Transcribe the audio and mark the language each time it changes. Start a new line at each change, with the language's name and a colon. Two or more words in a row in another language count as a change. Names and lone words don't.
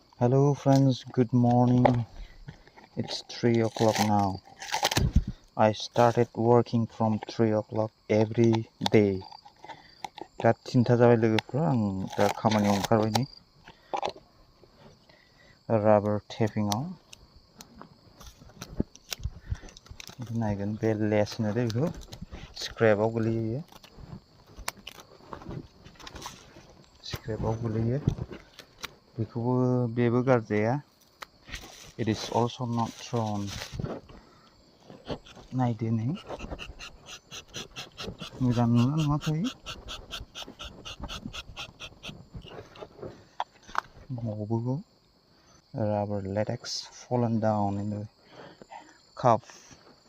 English: Hello friends, good morning. It's 3 o'clock now. I started working from 3 o'clock every day.
Bodo: दा 3था जाबाय लोगोफ्रा आं दा खामानियाव ओंखारबाय नै
English: rubber tapping
Bodo: नायगोन बे लेस होनो दे बेखौ स्क्रेपआव गोलैयो बेखौबो बेबो गारजाया
English: it is also not thrown
Bodo: नायदो नै मोजां नुना नुवाखै
English: rubber latex fallen down in the cup